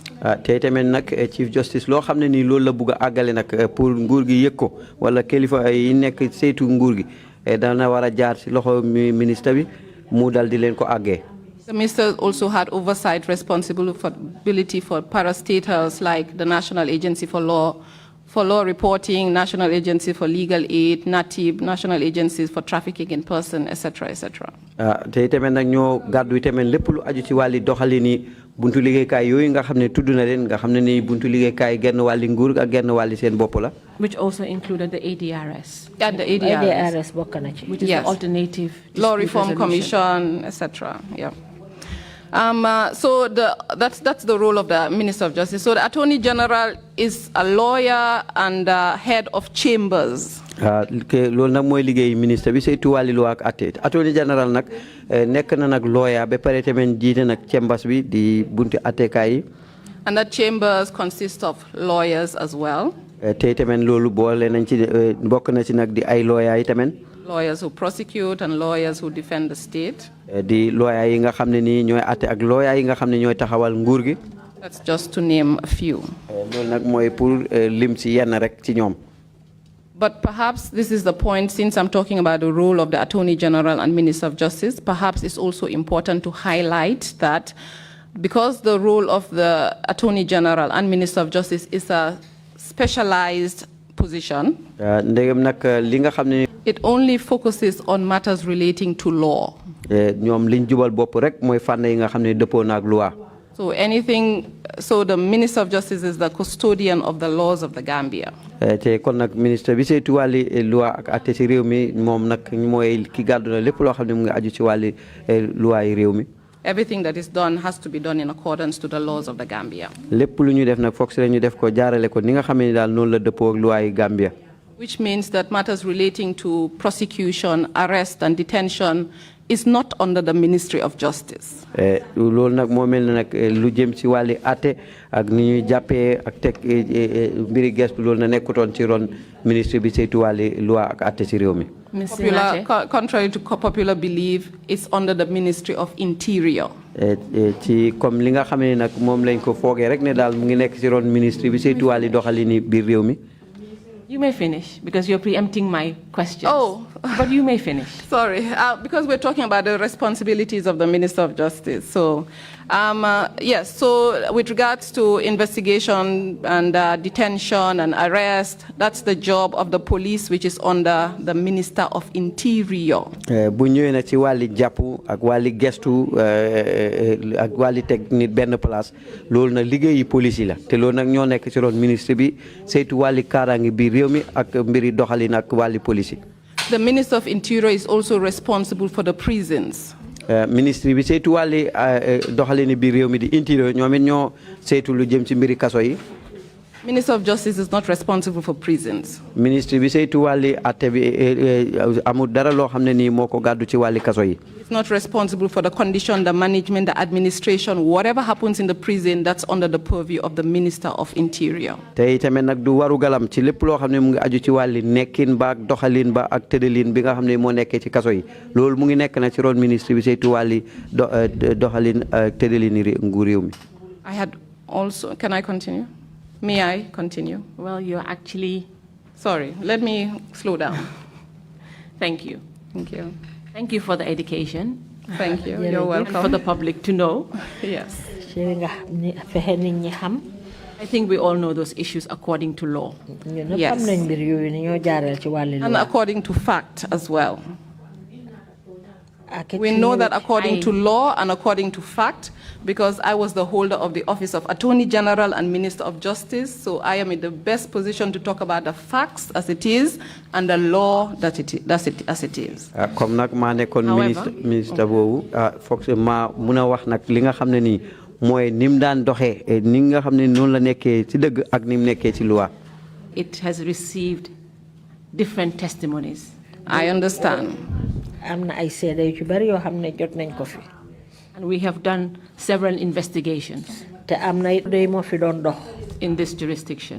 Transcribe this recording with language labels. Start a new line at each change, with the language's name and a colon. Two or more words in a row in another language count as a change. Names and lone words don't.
Wolof: te tamit nag
English: chief justice
Wolof: loo xam ne nii loolu la bugg a àggale nag pour nguur gi yëg ko wala kilifa yi nekk saytu nguur gi dana war a jaar ci loxo ministre bi mu dal di leen ko àggee.
English: The minister also had oversight responsibility for parastatals like the National Agency for Law Reporting, National Agency for Legal Aid, NATIB, National Agencies for Trafficking in Person, etc., etc.
Wolof: te itamit nag ñoo gàddu itamit lépp lu aju ci wàlli doxali ni buntu liggéeykaay yooyu nga xam ne tudd na leen nga xam ne ni buntu liggéeykaay genn wàlli nguur ak genn wàlli seen bopp la.
English: Which also included the ADRS. Yeah, the ADRS.
Wolof: ADRS bokk na ci.
English: Which is the alternative Law Reform resolution. Commission, etc. Yeah. So that's the role of the Minister of Justice. So the Attorney General is a lawyer and head of chambers.
Wolof: loolu nag mooy liggéey ministre bi saytu wàlli loi ak àtte
English: Attorney General
Wolof: nag nekk na nag lawyer ba pare tamit jiite nag chambers bi di bunti àttekaay yi.
English: And that chambers consist of lawyers as well.
Wolof: te tamit loolu boole nañ ci bokk na ci nag di ay lawyer yi tamit.
English: Lawyers who prosecute and lawyers who defend the state.
Wolof: di lawyer yi nga xam ne nii ñooy àtte ak lawyer yi nga xam ne ñooy taxawal nguur gi.
English: That's just to name a few.
Wolof: loolu nag mooy pour lim ci yenn rek ci ñoom.
English: But perhaps this is the point, since I'm talking about the role of the Attorney General and Minister of Justice, perhaps it's also important to highlight that because the role of the Attorney General and Minister of Justice is a specialized position,
Wolof: ndegam nag li nga xam ne
English: it only focuses on matters relating to law.
Wolof: ñoom liñ jubal bopp rek mooy fànn yi nga xam ne dëppoo na ak loi.
English: So so the Minister of Justice is the custodian of the laws of the Gambia.
Wolof: te kon nag ministre bi saytu wàlli loi ak atte ci réew mi moom nag mooy ki gàddu na lépp loo xam ne mu ngi aju ci wàlli loi yi réew mi.
English: Everything that is done has to be done in accordance to the laws of the Gambia.
Wolof: lépp lu ñu def nag foog si la ñu def ko jaarale ko ni nga xam ne daal noonu la dëppoo ak loi yi Gambia.
English: Which means that matters relating to prosecution, arrest, and detention is not under the Ministry of Justice.
Wolof: loolu nag moo mel ne nag lu jëm ci wàlli atte ak ni ñuy jàppee ak teg mbiri gestu loolu na nekkutoon ci ron ministre bi saytu wàlli loi ak atte ci réew mi.
English: Contrary to popular belief, it's under the Ministry of Interior.
Wolof: ci comme li nga xam ne nag moom lañ ko foogee rek ne daal mu ngi nekk ci ron ministre bi saytu wàlli doxalini biir réew mi.
English: You may finish because you're preempting my questions. Oh. But you may finish. Sorry, because we're talking about the responsibilities of the Minister of Justice. So, yes, so with regards to investigation and detention and arrest, that's the job of the police, which is under the Minister of Interior.
Wolof: bu ñëwee na ci wàlli jàpp ak wàlli gestu ak wàlli teg nit benn place loolu nag liggéeyi police yi la te loolu nag ñoo nekk ci ron ministre bi saytu wàlli kaaraange bi réew mi ak mbiri doxalin ak wàlli police yi.
English: The Minister of Interior is also responsible for the prisons.
Wolof: Ministry bi saytu wàlli doxalini bi réew mi di interior ñoom it ñoo saytu lu jëm ci mbiri kaso yi.
English: Minister of Justice is not responsible for prisons.
Wolof: Ministry bi saytu wàlli atte bi amul dara loo xam ne nii moo ko gàddu ci wàlli kaso yi.
English: It's not responsible for the condition, the management, the administration. Whatever happens in the prison, that's under the purview of the Minister of Interior.
Wolof: te itamit nag du waru galam ci lépp loo xam ne mu ngi aju ci wàlli nekkin ba ak doxalin ba ak tëddalin bi nga xam ne moo nekkee ci kaso yi loolu mu ngi nekk na ci ron ministre bi saytu wàlli doxalin ak tëddalin nguur réew mi.
English: I had also, can I continue? May I continue? Well, you're actually... Sorry, let me slow down. Thank you. Thank you. Thank you for the education. Thank you. You're welcome. And for the public to know. Yes. I think we all know those issues according to law. Yes. And according to fact as well. We know that according to law and according to fact, because I was the holder of the office of Attorney General and Minister of Justice, so I am in the best position to talk about the facts as it is and the law as it is.
Wolof: Comme nag maa nekkoon ministre boobu foog ma mun a wax nag li nga xam ne nii mooy ni mu daan doxee ni nga xam ne noonu la nekkee ci dëgg ak ni mu nekkee ci loi.
English: It has received different testimonies. I understand. And we have done several investigations in this jurisdiction.